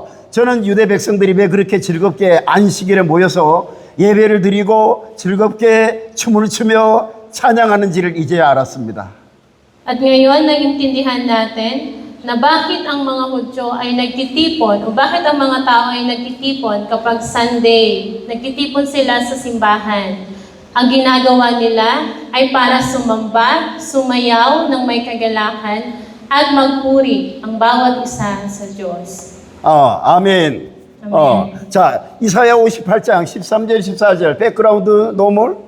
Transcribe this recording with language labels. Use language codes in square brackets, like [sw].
[ko] 저는 유대 백성들이 왜 그렇게 즐겁게 안식일에 모여서 예배를 드리고 즐겁게 춤을 추며 찬양하는지를 이제야 알았습니다. [tl] At ngayon, naiintindihan natin na bakit ang mga Hudyo ay nagtitipon o bakit ang mga tao ay nagtitipon kapag Sunday. Nagtitipon sila sa simbahan. Ang ginagawa nila ay para sumamba, sumayaw ng may kagalakan at magpuri ang bawat isa sa Diyos. [ko] 아멘. 자, 이사야 58장 13절 14절 백그라운드 노멀.